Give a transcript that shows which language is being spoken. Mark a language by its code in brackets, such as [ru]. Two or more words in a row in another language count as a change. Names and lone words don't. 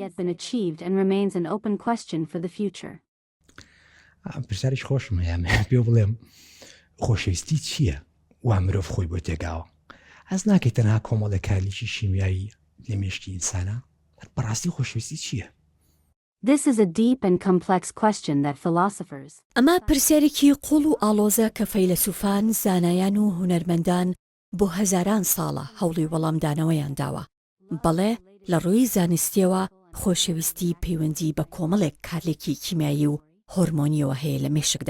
[ckb] پرسیارێک خۆشم هەیە پێ بڵێم خۆشەویستی چییە؟ وا مرۆڤ خۆی بۆ تێگاوە ئەس ناکەیت تەنها کۆمەڵە کاریکی شیمیایی لە مێشکی ئینسانە بەڕاستی خۆشەویستی چییە؟ [en] This is a deep and complex question that philosophers. [ckb] ئەمە پرسیارێکی قوڵ و ئاڵۆزە کە فەیلسوفان، زانایان و هونەرمەندان بۆ هەزاران ساڵە هەوڵی وەڵامدانەوەیان داوە. بەڵێ لە ڕووی زانستیەوە خۆشەویستی پەیوەندی بە کۆمەڵێک کارلێکی کیمیایی و هۆرمۆنیەوە هەیە لە مێشکدا.